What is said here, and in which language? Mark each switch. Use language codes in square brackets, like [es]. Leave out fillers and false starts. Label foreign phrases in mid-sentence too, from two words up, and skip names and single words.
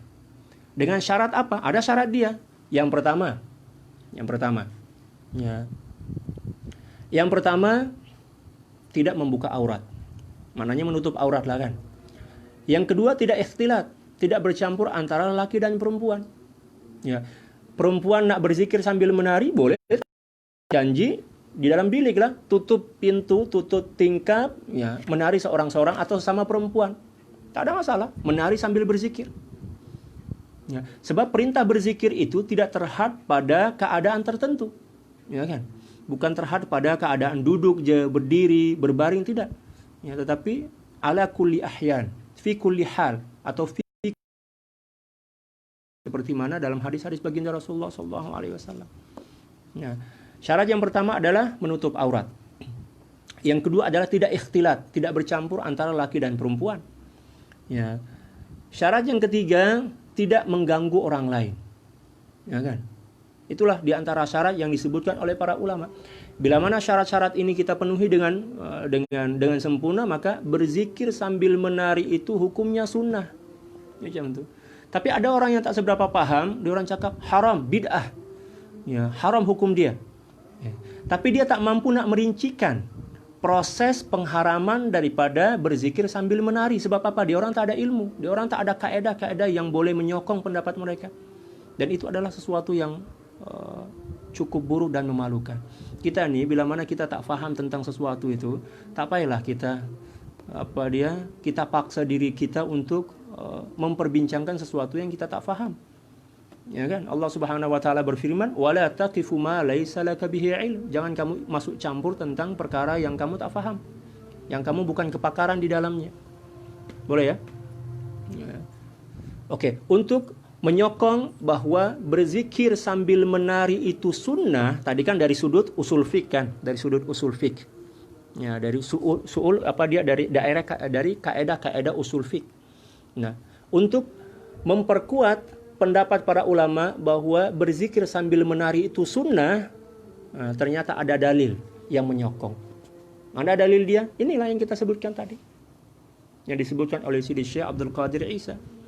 [ms] Dengan syarat apa? Ada syarat dia. Yang pertama. Ya. Yang pertama, tidak membuka aurat. Maknanya menutup aurat lah kan. Yang kedua, tidak ikhtilat, tidak bercampur antara laki dan perempuan. Ya. Perempuan nak berzikir sambil menari boleh, janji di dalam bilik lah, tutup pintu, tutup tingkap, ya, menari seorang-seorang atau sama perempuan. Tak ada masalah, menari sambil berzikir. Ya, sebab perintah berzikir itu tidak terhad pada keadaan tertentu, ya kan? Bukan terhad pada keadaan duduk je, berdiri, berbaring, tidak. Ya, tetapi [ar] على كل أحيان، في كل حال [ms] atau fi, seperti mana dalam hadis-hadis baginda Rasulullah [ar] صلى الله عليه وسلم. [ms] Ya, syarat yang pertama adalah menutup aurat. Yang kedua adalah tidak ikhtilat, tidak bercampur antara laki dan perempuan. Ya. Syarat yang ketiga, tidak mengganggu orang lain. Ya kan? Itulah di antara syarat yang disebutkan oleh para ulama. Bila mana syarat-syarat ini kita penuhi dengan sempurna, maka berzikir sambil menari itu hukumnya sunnah. Ya, macam itu. Tapi ada orang yang tak seberapa paham, dia orang cakap haram, bid'ah. Ya, haram hukum dia. Ya. Tapi dia tak mampu nak merincikan proses pengharaman daripada berzikir sambil menari. Sebab apa? Dia orang tak ada ilmu. Dia orang tak ada kaedah-kaedah yang boleh menyokong pendapat mereka. Dan itu adalah sesuatu yang cukup buruk dan memalukan. Kita ni bila mana kita tak faham tentang sesuatu itu, tak payahlah kita paksa diri kita untuk memperbincangkan sesuatu yang kita tak faham. Ya kan? Allah [ar] سبحانه وتعالى [ms] berfirman, [ar] "ولا تقف ما ليس لك به علم." [ms] Jangan kamu masuk campur tentang perkara yang kamu tak faham, yang kamu bukan kepakaran di dalamnya. Boleh ya? Ya. Oke, untuk menyokong bahwa berzikir sambil menari itu sunnah, tadi kan dari sudut usul fik kan, dari sudut usul fik. Ya, dari dari kaedah-kaedah usul fik. Nah, untuk memperkuat pendapat para ulama bahwa berzikir sambil menari itu sunnah, ternyata ada dalil yang menyokong. Mana dalil dia? Inilah yang kita sebutkan tadi, yang disebutkan oleh Sidi Syekh Abdul Qadir Isa.